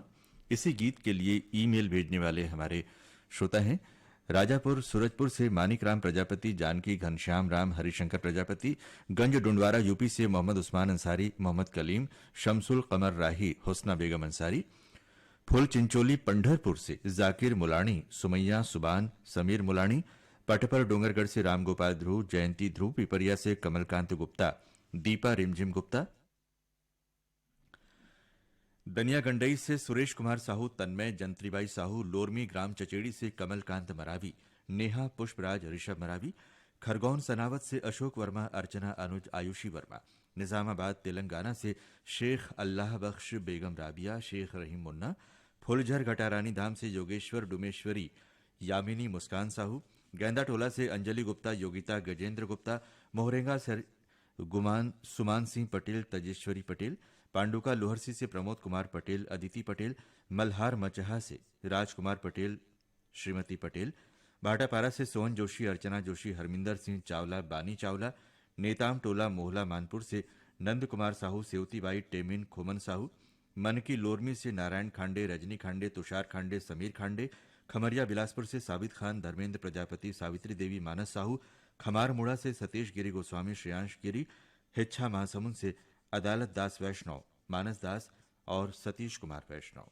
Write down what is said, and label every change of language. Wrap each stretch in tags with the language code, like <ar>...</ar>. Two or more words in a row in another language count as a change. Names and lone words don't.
<hi>इसी गीत के लिए ईमेल भेजने वाले हमारे श्रोता हैं राजापुर सूरजपुर से मानिक राम प्रजापति, जानकी घनश्याम राम, हरिशंकर प्रजापति, गंज डुंडवारा यूपी से मोहम्मद उस्मान अंसारी, मोहम्मद कलीम, शमसुल कमर राही, हुस्ना बेगम अंसारी, फुल चिंचोली पंढरपुर से जाकिर मुलानी, सुमैया सुबान, समीर मुलानी, पटपर डोंगरगढ़ से रामगोपाल ध्रुव, जयंती ध्रुव, पिपरिया से कमलकांत गुप्ता, दीपा रिमझिम गुप्ता, दनिया गंडई से सुरेश कुमार साहू, तन्मय, जंत्रीबाई साहू, लोरमी ग्राम चचेड़ी से कमलकांत मरावी, नेहा पुष्पराज, ऋषभ मरावी, खरगोन सनावत से अशोक वर्मा, अर्चना अनुज, आयुषी वर्मा, निजामाबाद तेलंगाना से शेख अल्लाह बख्श, बेगम राबिया, शेख रहीम मुन्ना, फुलझर घटारानी धाम से योगेश्वर डुमेश्वरी, यामिनी मुस्कान साहू, गेंदा टोला से अंजलि गुप्ता, योगिता, गजेंद्र गुप्ता, मोहरेंगा से गुमान सुमान सिंह पटेल, तजेश्वरी पटेल, पांडुका लोहरसी से प्रमोद कुमार पटेल, अदिति पटेल, मल्हार मचहा से राजकुमार पटेल, श्रीमती पटेल, भाटापारा से सोहन जोशी, अर्चना जोशी, हरमिंदर सिंह चावला, बानी चावला, नेताम टोला मोहला मानपुर से नंद कुमार साहू, सेवतीबाई टेमिन, खोमन साहू, मन की लोरमी से नारायण खांडे, रजनी खांडे, तुषार खांडे, समीर खांडे, खमरिया बिलासपुर से साबित खान, धर्मेंद्र प्रजापति, सावित्री देवी, मानस साहू, खमार मुड़ा से सतीश गिरी गोस्वामी, श्रेयांश गिरी, हिच्छा महासमुंद से अदालत दास वैष्णव, मानस दास और सतीश कुमार वैष्णव।</hi>